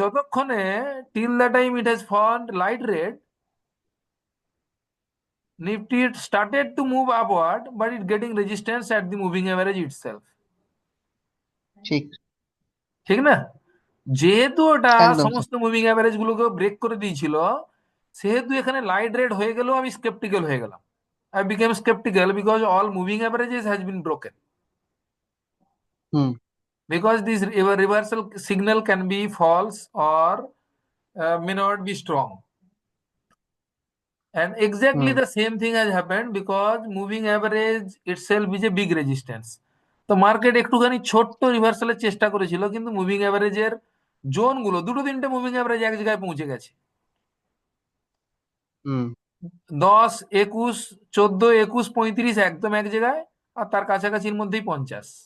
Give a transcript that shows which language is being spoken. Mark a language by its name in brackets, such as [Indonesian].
[Bangla] যতক্ষণে [English] Till the time it has formed light red, Nifty started to move upward but it getting resistance at the moving average itself. [Bangla] ঠিক। ঠিক না? যেহেতু ওটা একদম sir. সমস্ত মুভিং অ্যাভারেজ গুলোকে ব্রেক করে দিয়েছিল, সেহেতু এখানে লাইট রেড হয়ে গেলেও আমি স্কেপটিক্যাল হয়ে গেলাম। [English] I became skeptical because all moving averages has been broken. [Bangla] Hmm. [English] Because this reversal signal can be false or may not be strong. And exactly [Bangla] hmm. [English] the same thing has happened because moving average itself is a big resistance. [Bangla] তো market একটুখানি ছোট্ট রিভার্সালের চেষ্টা করেছিল, কিন্তু moving অ্যাভারেজের zone গুলো, দুটো তিনটে moving average এক জায়গায় পৌঁছে গেছে। হুম। 10, 21, 14, 21, 35 একদম এক জায়গায়, আর তার কাছাকাছির মধ্যেই 50।